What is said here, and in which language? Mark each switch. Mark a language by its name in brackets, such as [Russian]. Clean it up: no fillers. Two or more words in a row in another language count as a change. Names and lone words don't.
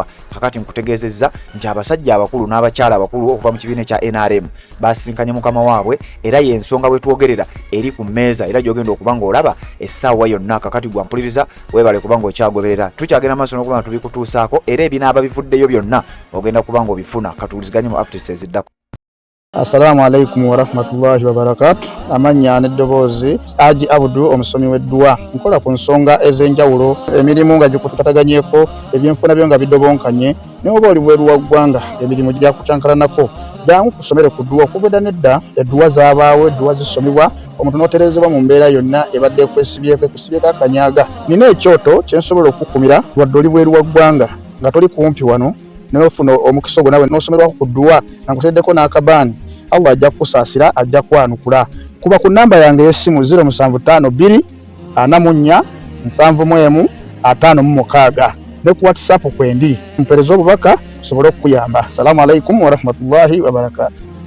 [Ganda] Kakati nkutegeezezza nti abasajja abakulu n'abakyala abakulu okuva mu kibiina kya NRM basisinkanye mukama waabwe era y'ensonga bwe twogerera eri ku mmeeza era gy'ogenda okuba ng'olaba essaawa yonna. Kakati gwampuliriza weebale kuba ng'okyagoberera tukyagenda maaso n'okuba nga tubikutuusaako era ebinaaba bivuddeyo byonna ogenda kuba ng'obifuna. Katuwuliziganye mu updates eziddako. [Arabic] السلام عليكم ورحمة الله وبركاته. [Ganda] Amanya n'eddoboozi Haji Abdu omusomi w'eddua nkola ku nsonga ez'enjawulo emirimu nga gikutataganyeko ebyenfuna byo nga bidobonkanye n'oba oli bweru wa ggwanga emirimu gya kucankalanako jangu kusomere ku ddua okubedda nedda eddua zaabaawo eddua zisomibwa omuntu n'oterezebwa mu mbeera yonna ebadde ekwesibyeko akanyaga. Nina ekyoto kyensobola okukumira wadde oli bweru wa ggwanga nga toli kumpi wano n'ofuna omukisa ogwo nawe n'osomerwako ku ddua nakuteddeko n'akabaani Allah ajja kusaasira ajja kwanukula. Kuba ku namba yange y'essimu 0752 44 71 56 ne ku WhatsApp kwendi mpereza obubaka sobole okuyamba. [Arabic] السلام عليكم ورحمة الله وبركاته.